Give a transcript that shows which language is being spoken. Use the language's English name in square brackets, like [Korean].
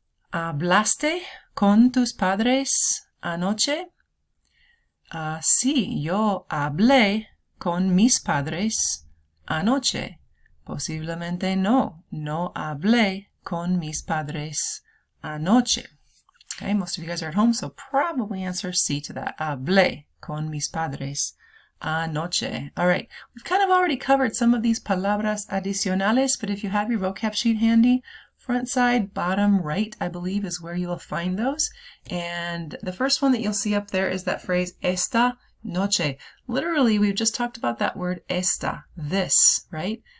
[Spanish] ¿Hablaste con tus padres anoche? Sí, yo hablé con mis padres anoche. Posiblemente no hablé con mis padres anoche. [English] Okay, most of you guys are at home, so probably answer C to that. [Spanish] Hablé con mis padres anoche. [English] All right, we've kind of already covered some of these [Spanish] palabras adicionales, [English] but if you have your vocab sheet handy, front side, bottom right, I believe, is where you'll find those. And the first one that you'll see up there is that phrase, [Spanish] esta noche. [English] Literally, we've just talked about that word esta, this, right?